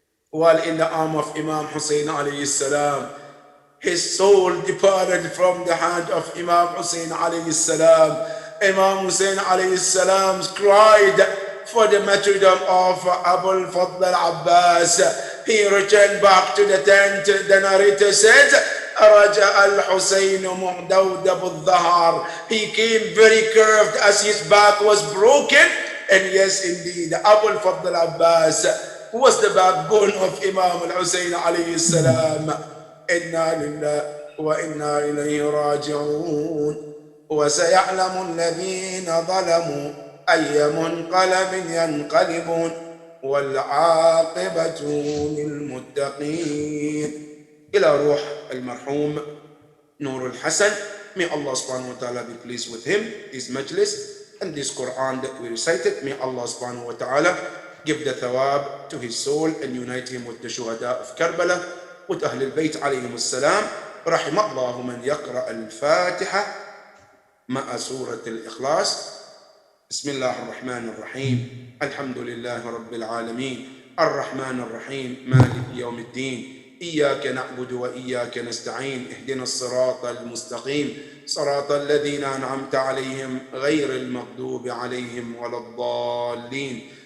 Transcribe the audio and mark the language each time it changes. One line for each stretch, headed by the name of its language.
English: While in the arm of Imam Hussein alayhi salam, his soul departed from the hand of Imam Hussein alayhi salam. Imam Hussein alayhi salam cried for the martyrdom of Abu al-Fadl Abbas. He returned back to the tent. The narrator said,
Arabic: رجع الحسين مهدودب الظهر.
English: He came very curved as his back was broken. And yes, indeed, Abu al-Fadl Abbas was the backbone of Imam al-Hussein alayhi salam.
Arabic: Inna lillahi wa inna ilayhi raji'un. وسيعلم الذين ظلموا أي منقلب ينقلبون والعاقبة للمتقين. إلى روح المرحوم
English: Nur al-Hasan, may Allah subhanahu wa ta'ala be pleased with him, his majlis, and this Quran that we recited. May Allah subhanahu wa ta'ala give the thawab to his soul and unite him with the shuhada of Karbala, with Ahl al-Bayt alayhim as-salam.
Arabic: رحم الله من يقرأ الفاتحة مع سورة الإخلاص. بسم الله الرحمن الرحيم. الحمد لله رب العالمين الرحمن الرحيم مالك يوم الدين إياك نعبد وإياك نستعين اهدنا الصراط المستقيم صراط الذين أنعمت عليهم غير المغضوب عليهم ولا الضالين.